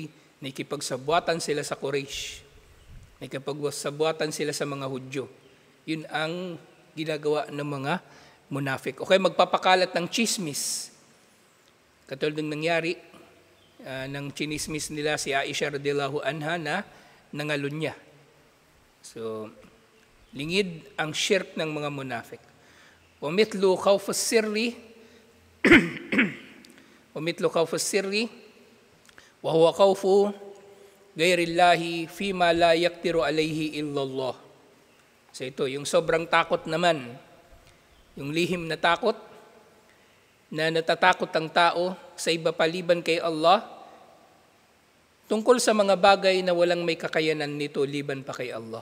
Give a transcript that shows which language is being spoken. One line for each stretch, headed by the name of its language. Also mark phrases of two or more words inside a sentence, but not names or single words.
Filipino: Nakikipagsabuatan sila sa Quraysh. Nakikipagsabuatan sila sa mga Hudyo. Yun ang ginagawa ng mga munafik. Okay, magpapakalat ng chismis. Katulad ng nangyari, ng chinismis nila si Aisha
Arabic: رضي الله عنها
Filipino: na nangalunya. So, lingid ang shirk ng mga munafik.
Arabic: ومثله خوف السر وهو خوف غير الله فيما لا يقدر عليه إلا الله.
Filipino: So ito, yung sobrang takot naman, yung lihim na takot, na natatakot ang tao sa iba paliban kay Allah tungkol sa mga bagay na walang may kakayanan nito liban pa kay Allah.